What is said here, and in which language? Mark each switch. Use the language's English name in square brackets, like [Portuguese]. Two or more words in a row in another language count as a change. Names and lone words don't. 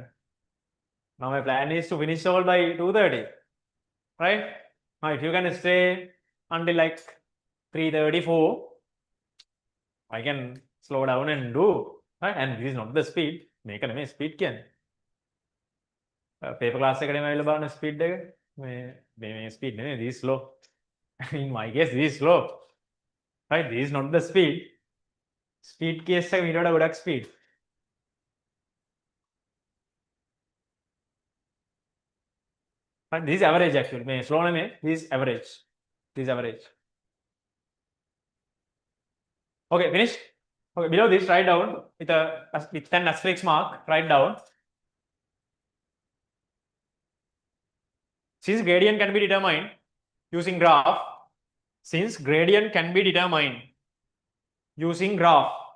[English] Now my plan is to finish all by 2:30. Right? Now if you can stay until like 3:34, I can slow down and do. Right? And this is not the speed. [Sinhala] මේක නෙමෙයි speed කියන්නේ. [English] Paper class [Sinhala] එකේ නෙමෙයි බලන්න speed එක. මේ speed නෙමෙයි, [English] this is slow. In my case, this is slow. Right? This is not the speed. Speed case [Sinhala] එක මීට වඩා ගොඩක් [English] speed. Right? This is average actually. [Sinhala] මේ slow නෙමෙයි, [English] this is average. This is average. Okay, finished? Okay, below this, write down with an asterisk mark, write down. Since gradient can be determined using graph, since gradient can be determined using graph,